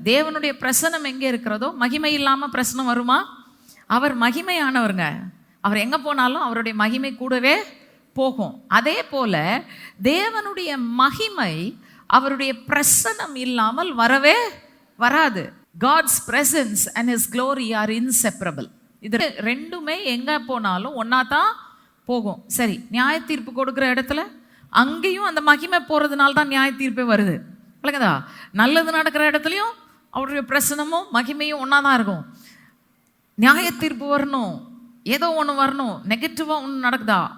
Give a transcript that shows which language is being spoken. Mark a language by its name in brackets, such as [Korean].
[Tamil] தேவனுடைய பிரசனம் எங்கே இருக்கிறதோ மகிமை இல்லாமல் பிரசனம் வருமா? அவர் மகிமையானவருங்க. அவர் எங்கே போனாலும் அவருடைய மகிமை கூடவே போகும். அதே போல தேவனுடைய மகிமை அவருடைய பிரசனம் இல்லாமல் வரவே வராது. [English] God's presence and his glory are inseparable. [Tamil] இது ரெண்டுமே எங்கே போனாலும் ஒன்றா தான் போகும். சரி, நியாய தீர்ப்பு கொடுக்குற இடத்துல அங்கேயும் அந்த மகிமை போகிறதுனால தான் நியாய தீர்ப்பே வருது. இல்லைங்கதா? நல்லது நடக்கிற இடத்துலையும் அவருடைய பிரசனமும் மகிமையும் ஒன்றா தான் இருக்கும். நியாய தீர்ப்பு வரணும், ஏதோ ஒன்று வரணும், நெகட்டிவாக ஒன்று நடக்குதா?